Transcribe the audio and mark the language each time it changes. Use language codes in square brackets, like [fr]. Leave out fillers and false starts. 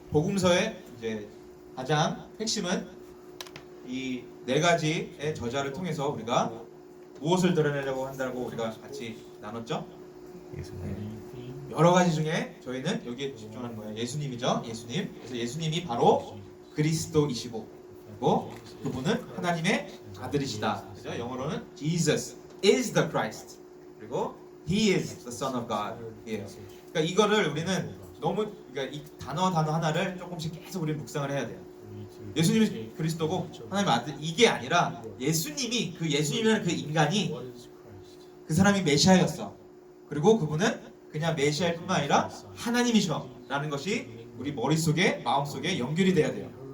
[ko] 복음서의 이제 가장 핵심은 이 네 가지의 저자를 통해서 우리가 무엇을 드러내려고 한다고 우리가 같이 나눴죠? 여러 가지 중에 저희는 여기에 집중하는 거예요. 예수님이죠. 예수님. 그래서 예수님이 바로 그리스도이시고 그리고 그분은 하나님의 아들이시다. 그죠? 영어로는 [en] Jesus is the Christ. [ko] 그리고 [en] He is the Son of God. [ko] 예. 그러니까 이거를 우리는 너무 그러니까 이 단어 하나를 조금씩 계속 우리 묵상을 해야 돼요. 예수님이 그리스도고 하나님의 아들 이게 아니라 예수님이라는 그 인간이 그 사람이 메시아였어. 그리고 그분은 그냥 메시아일 뿐만 아니라 하나님이셔라는 것이 우리 머릿속에 마음속에 연결이 돼야 돼요.